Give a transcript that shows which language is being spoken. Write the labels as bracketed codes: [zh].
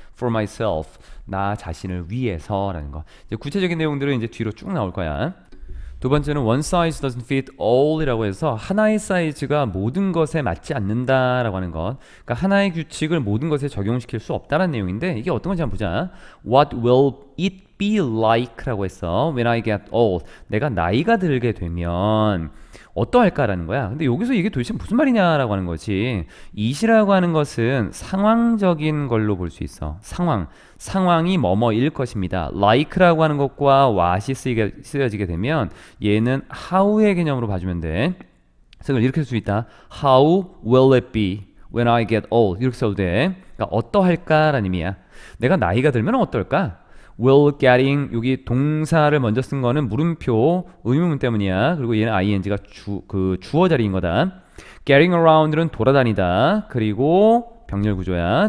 [en] for myself [ko] 나 자신을 위해서라는 거. 이제 구체적인 내용들은 이제 뒤로 쭉 나올 거야. 두 번째는 [en] one size doesn't fit all [ko] 이라고 해서 하나의 사이즈가 모든 것에 맞지 않는다라고 하는 것. 그러니까 하나의 규칙을 모든 것에 적용시킬 수 없다라는 내용인데 이게 어떤 건지 한번 보자. [en] What will it be like [ko] 라고 했어. [en] When I get old. [ko] 내가 나이가 들게 되면 어떠할까라는 거야. 근데 여기서 이게 도대체 무슨 말이냐라고 하는 거지. it이라고 하는 것은 상황적인 걸로 볼 수 있어. 상황이 뭐뭐일 것입니다. like라고 하는 것과 what이 쓰여지게 되면 얘는 how의 개념으로 봐주면 돼. 그래서 이렇게 쓸 수 있다. [en] How will it be when I get old? [ko] 이렇게 써도 돼. 그러니까 어떠할까라는 의미야. 내가 나이가 들면 어떨까? [en] will getting [ko] 여기 동사를 먼저 쓴 거는 물음표 의문문 때문이야. 그리고 얘는 ing가 주어 자리인 거다. getting around는 돌아다니다. 그리고 병렬 구조야.